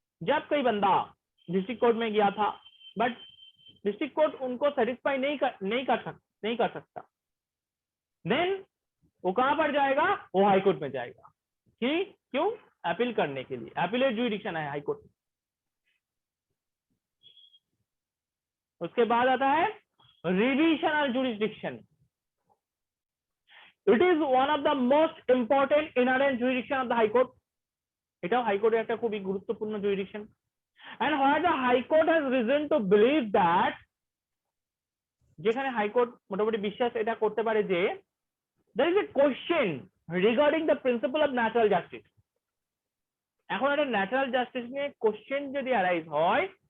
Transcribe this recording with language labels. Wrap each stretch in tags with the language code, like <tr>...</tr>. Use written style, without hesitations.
<hi>जब कोई बंदा डिस्ट्रिक्ट कोर्ट में गया था बट डिस्ट्रिक्ट कोर्ट उनको सेटिस्फाई नहीं कर सकता, देन वो कहां पर जाएगा, वो हाई कोर्ट में जाएगा। क्यों? अपील करने के लिए। अपीलेट जुरिसडिक्शन है हाई कोर्ट। उसके बाद आता है revisional jurisdiction।</hi> <en>it is one of the most important inherent jurisdiction of the high court।</en> <bn>এটাও হাই কোর্টের একটা খুবই গুরুত্বপূর্ণ jurisdiction,</bn> <en>and where the high court has reason to believe that,</en> <bn>যেখানে হাই কোর্ট মোটামুটি বিশ্বাস এটা করতে পারে যে</bn> <en>there is a question regarding the principle of natural justice।</en> <bn>এখন একটা ন্যাচারাল জাস্টিস নিয়ে কোশ্চেন যদি অ্যারাইজ হয়,</bn>